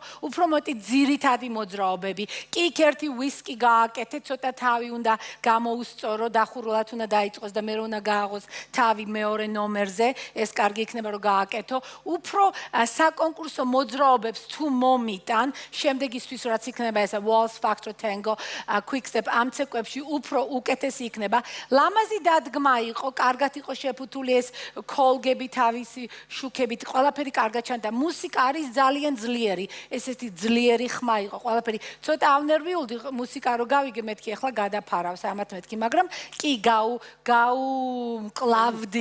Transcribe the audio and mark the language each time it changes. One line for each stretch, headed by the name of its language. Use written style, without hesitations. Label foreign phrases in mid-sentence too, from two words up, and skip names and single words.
Georgian: უფრო მეტი ძირითადი მოძრაობები. კი ერთი ვისკი გააკეთე, ცოტა თავი უნდა გამოუსწორო, დახურულად უნდა დაიწყოს და მე უნდა გააღოს თავი მეორე ნომერზე, ეს კარგი იქნება რომ გააკეთო. უფრო საკონკურსო მოძრაობებს თუ მომიტან, შემდეგისთვის რაც იქნება ესა waltz, foxtrot, tango, quick step, ამ ცეკვებში უფრო უკეთესი იქნება. ლამაზი დადგმა იყო, კარგად იყო შეფუთული ეს კოლგები თავისი შუქებით, ყველაფერი კარგად ჩანდა. მუსიკა არის ძალიან ძლიერი, ესეთი ძლიერი ხმა იყო ყველაფერი. ცოტა ავნერვიულდი მუსიკა რო გავიგე მეთქი ახლა გადაფარავს ამათ მეთქი, მაგრამ კი გაუმკლავდი.